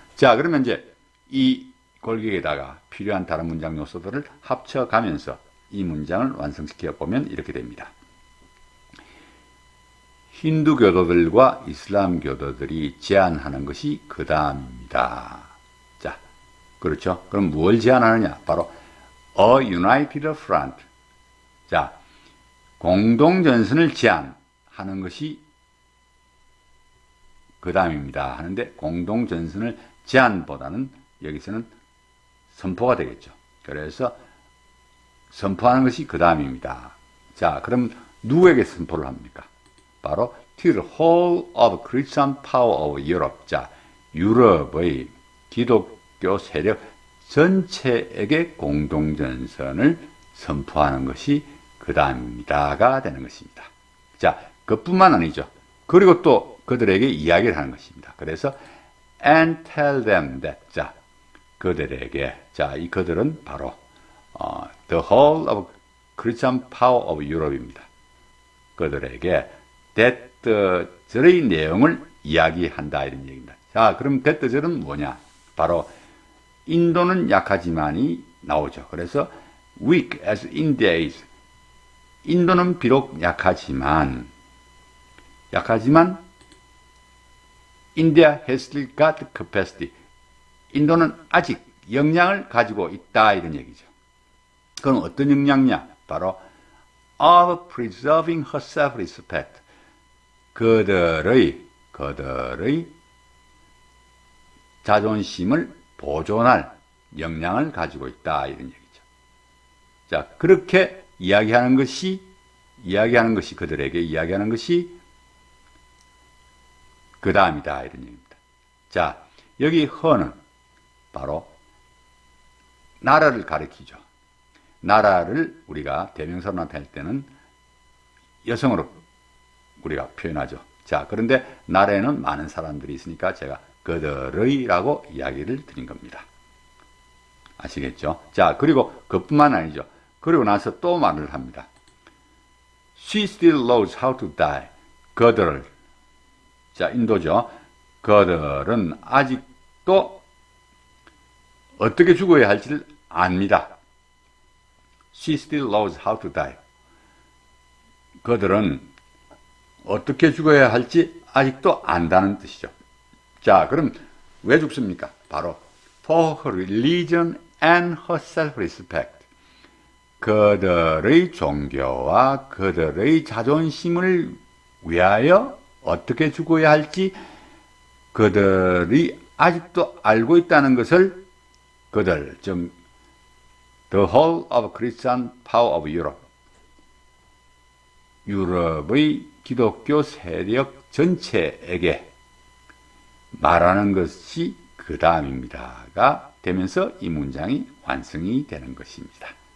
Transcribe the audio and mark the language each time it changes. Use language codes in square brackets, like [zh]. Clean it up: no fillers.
[ko] 자, 그러면 이제 이 골격에다가 필요한 다른 문장 요소들을 합쳐가면서 이 문장을 완성시켜 보면 이렇게 됩니다. 힌두 교도들과 이슬람 교도들이 제안하는 것이 그 다음입니다. 자, 그렇죠? 그럼 뭘 제안하느냐? 바로 [en] A United Front. [ko] 자, 공동전선을 제안하는 것이 그 다음입니다. 하는데 공동전선을 제안보다는 여기서는 선포가 되겠죠. 그래서 선포하는 것이 그 다음입니다. 자, 그럼 누구에게 선포를 합니까? 바로 [en] to the whole of Christian power of Europe. [ko] 자, 유럽의 기독교 세력 전체에게 공동전선을 선포하는 것이 그 다음입니다가 되는 것입니다. 자, 그뿐만 아니죠. 그리고 또 그들에게 이야기를 하는 것입니다. 그래서 [en] and tell them that. [ko] 자, 그들에게. 자, 이 그들은 바로 [en] the whole of Christian power of Europe [ko] 입니다. 그들에게 that 절의 내용을 이야기한다 이런 얘기입니다. 자, 그럼 that 절은 뭐냐? 바로 인도는 약하지만이 나오죠. 그래서 [en] weak as India is. [ko] 인도는 비록 약하지만 [en] India has still got capacity. [ko] 인도는 아직 역량을 가지고 있다 이런 얘기죠. 그럼 어떤 역량이냐? 바로 [en] of preserving her self-respect. [ko] 그들의 자존심을 보존할 역량을 가지고 있다 이런 얘기죠. 자, 그렇게 이야기하는 것이 그들에게 이야기하는 것이 그 다음이다 이런 얘기입니다. 자, 여기 허는 바로 나라를 가리키죠. 나라를 우리가 대명사로 나타낼 때는 여성으로 우리가 표현하죠. 자, 그런데 나라에는 많은 사람들이 있으니까 제가 그들의라고 이야기를 드린 겁니다. 아시겠죠? 자, 그리고 그뿐만 아니죠. 그리고 나서 또 말을 합니다. [en] She still knows how to die. [ko] 그들을. 자, 인도죠. 그들은 아직도 어떻게 죽어야 할지를 압니다. [en] She still knows how to die. [ko] 그들은 어떻게 죽어야 할지 아직도 안다는 뜻이죠. 자, 그럼 왜 죽습니까? 바로 [en] for her religion and her self-respect. [ko] 그들의 종교와 그들의 자존심을 위하여 어떻게 죽어야 할지 그들이 아직도 알고 있다는 것을 그들, 즉 [en] the whole of Christian power of Europe, [ko] 유럽의 기독교 세력 전체에게 말하는 것이 그 다음입니다가 되면서 이 문장이 완성이 되는 것입니다.